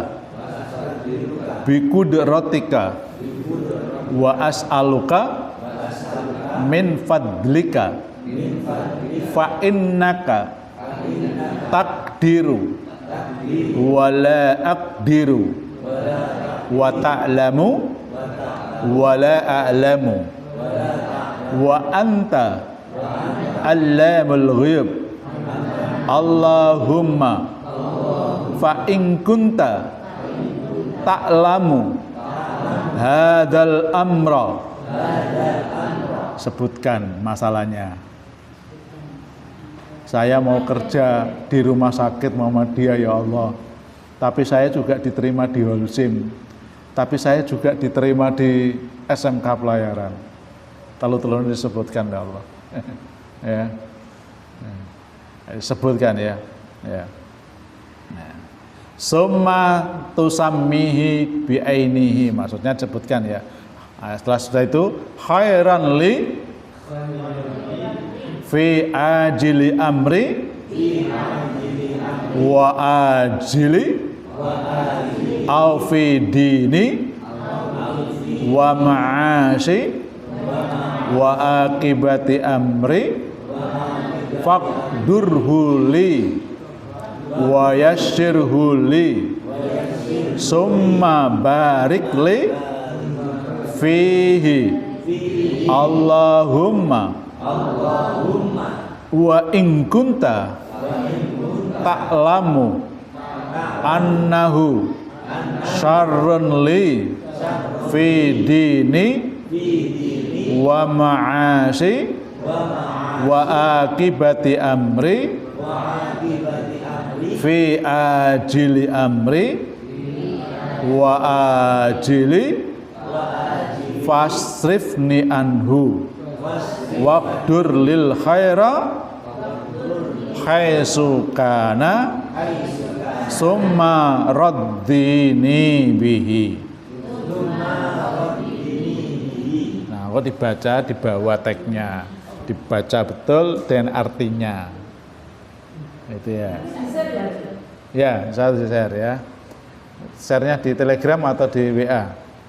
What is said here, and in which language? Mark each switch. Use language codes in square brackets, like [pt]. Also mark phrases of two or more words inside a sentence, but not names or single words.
[ar] بقدرتك وأسألك من فضلك فإنك تقدر ولا أقدر وتعلم ولا أعلم وأنت علام الغيوب. اللهم فإن كنت تعلم هذا الأمر. [id] Sebutkan masalahnya. Saya mau kerja di rumah sakit Muhammadiyah ya Allah, tapi saya juga diterima di Holcim, tapi saya juga diterima di SMK Pelayaran. Telu-telu disebutkan ya Allah. Ya. Sebutkan ya. Ya. [ar] ثم تسميه بعينه, [id] maksudnya sebutkan ya. Setelah sudah itu [ar] خير لي في عاجل أمري وآجله أو في ديني ومعاشي وعاقبة أمري فاقدره لي ويسره لي ثم بارك لي فيه. اللهم وإن كنت تعلم أنه شر لي في ديني ومعاشي وعاقبة أمري في عاجل أمري وآجله فاصرفني عنه واقدر لي الخير حيث كان ثم رضني به. [id] Nah, kok dibaca di bawah teksnya, dibaca betul dan artinya. Itu ya. Ya, saya share ya. Share-nya di Telegram atau di WA?